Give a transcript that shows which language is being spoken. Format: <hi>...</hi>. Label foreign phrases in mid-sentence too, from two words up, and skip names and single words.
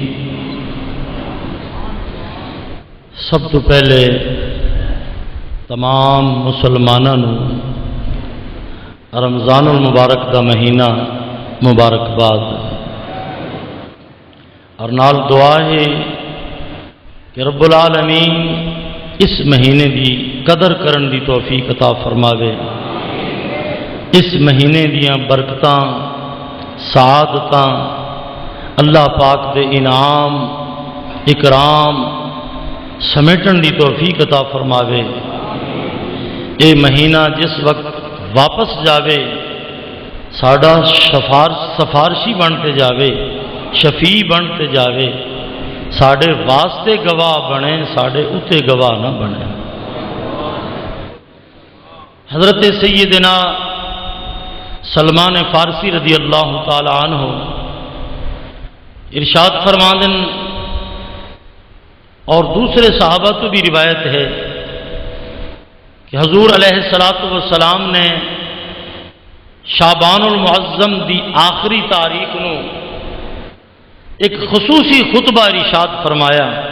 <pa>سب تو پہلے تمام مسلمانوں رمضان المبارک دا مہینہ مبارکباد اور نال دعا ہے کہ رب العالمین اس مہینے دی قدر کرن دی توفیق عطا فرماوے. اس مہینے دیاں برکتاں سعادتاں اللہ پاک دے انعام اکرام سمیٹن دی توفیق عطا فرماوے. اے مہینہ جس وقت واپس جاوے ساڈا سفارشی بنتے جاوے شفیع بنتے جاوے ساڈے واسطے گواہ بنے ساڈے اتے گواہ نہ بنے. حضرت سیدنا سلمان فارسی</pa> <ar>رضی اللہ تعالی عنہ</ar> <pa>ارشاد فرماندن اور دوسرے صحابہ تو بھی روایت ہے کہ حضور</pa> <ar>علیہ الصلوۃ والسلام</ar> <pa>نے شعبان المعظم دی آخری تاریخ نو ایک خصوصی خطبہ ارشاد فرمایا.</pa>